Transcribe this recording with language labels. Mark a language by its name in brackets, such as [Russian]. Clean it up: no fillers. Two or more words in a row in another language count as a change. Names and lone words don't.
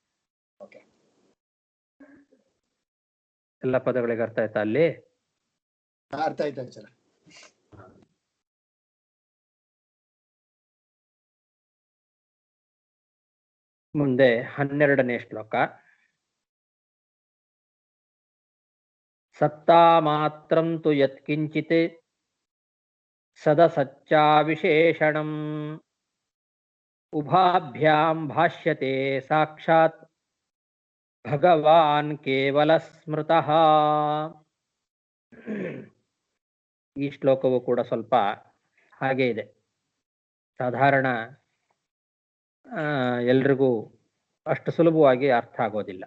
[Kannada] ಎಲ್ಲ ಪದಗಳಿಗೆ ಅರ್ಥ ಆಯ್ತಾ ಅಲ್ಲಿ? ಅರ್ಥ ಆಯ್ತಾ ಸರ್? ಮುಂದೆ 12ನೇ ಶ್ಲೋಕ. [Sanskrit] ಸತ್ತಾ ಮಾತ್ರಂ ತು ಯತ್ಕಿಂಚಿತ್ ಸದಸಚ್ಚಾ ವಿಶೇಷಣಂ ಉಭಾಭ್ಯಾಂ ಭಾಷ್ಯತೆ ಸಾಕ್ಷಾತ್ ಭಗವಾನ್ ಕೇವಲ ಸ್ಮೃತಃ. [Kannada] ಈ ಶ್ಲೋಕವು ಕೂಡ ಸ್ವಲ್ಪ ಹಾಗೆ ಇದೆ, ಸಾಧಾರಣ ಎಲ್ರಿಗೂ ಅಷ್ಟು ಸುಲಭವಾಗಿ ಅರ್ಥ ಆಗೋದಿಲ್ಲ.